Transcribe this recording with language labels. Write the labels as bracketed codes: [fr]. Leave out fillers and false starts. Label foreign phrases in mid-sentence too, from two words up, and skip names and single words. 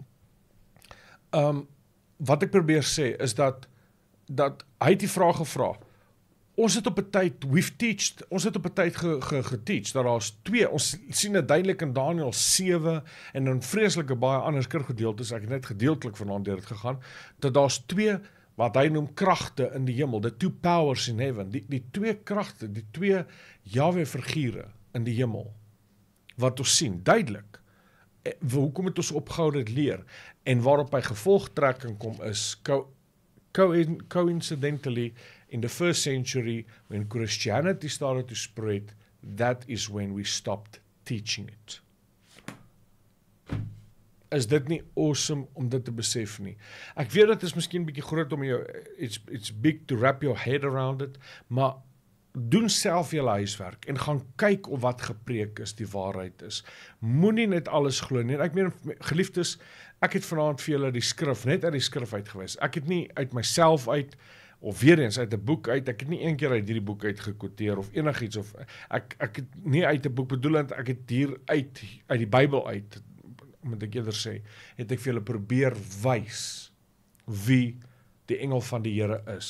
[af] wat ek probeer sê, is dat hy het die vraag gevra, ons het op 'n tyd, ons het op 'n tyd geteach, dat daar's twee, ons sien dit duidelik in Daniël 7, en in vreeslike baie ander skrifgedeeltes, ek het net gedeeltelik vanaand deur dit gegaan, dat daar's twee, wat hy noem kragte in die hemel, [en] the two powers in heaven, [af] die twee kragte, die twee Yahweh figure in die hemel, wat ons sien, duidelik, hoekom het ons opgehou dit leer, en waarop hy gevolgtrekking kom is, [en] coincidentally, in the first century, when Christianity started to spread, that is when we stopped teaching it. [af] Is dit nie awesome om dit te besef nie? Ek weet dit is miskien 'n bietjie groot om jou, [en] it's big to wrap your head around it, [af] maar doen self julle huiswerk en gaan kyk of wat gepreek is, die waarheid is. Moenie net alles glo nie. Ek meen, geliefdes, ek het vanaand vir julle die skrif, net uit die skrif uitgewys. Ek het nie uit myself uit, of weer eens uit 'n boek uit, ek het nie een keer uit hierdie boek uitgequoteer, of enigiets, of ek het nie uit 'n boek bedoelend, ek het hier uit die Bybel uit, moet ek eerder sê, het ek vir julle probeer wys wie die engel van die Here is.